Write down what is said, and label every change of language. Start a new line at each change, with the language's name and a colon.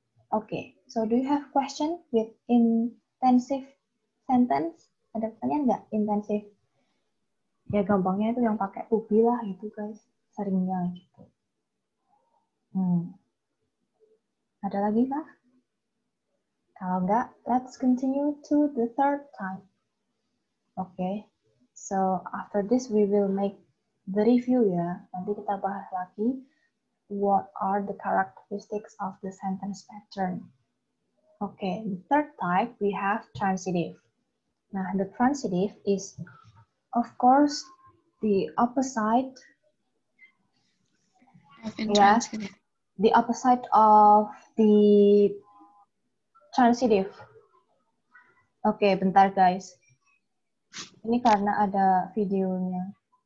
English: Okay, so do you have question with intensive sentence?
Indonesian: Ada pertanyaan nggak intensive? Ya gampangnya itu yang pakai to be lah gitu guys, seringnya gitu. Ada lagi kah? Kalau nggak,
English: let's continue to the third type. Okay, so after this we will make the review ya.
Indonesian: Nanti kita bahas lagi
English: what are the characteristics of the sentence pattern. Okay, the third type we have transitive. Nah, the transitive is, of course, the opposite. Intransitive. The opposite of the transitive.
Indonesian: Oke, bentar guys. Ini karena ada videonya.